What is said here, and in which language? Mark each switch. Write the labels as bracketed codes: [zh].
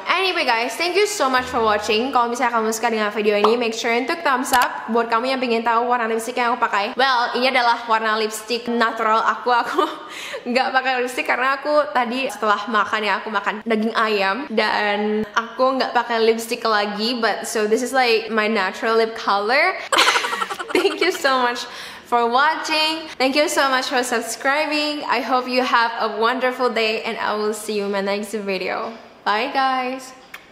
[en] Anyway guys, thank you so much for watching. [id] Kalau misalnya kamu suka dengan video ini, [en] make sure [id] untuk [en] thumbs up. [id] Buat kamu yang pengen tahu warna lipstick yang aku pakai, well, ini adalah warna lipstick natural aku. Aku nggak pakai lipstick karena aku tadi setelah makan ya, aku makan daging ayam dan aku nggak pakai lipstick lagi. [en] But so this is like my natural lip color. Thank you so much for watching. Thank you so much for subscribing. I hope you have a wonderful day and I will see you in my next video. Bye guys!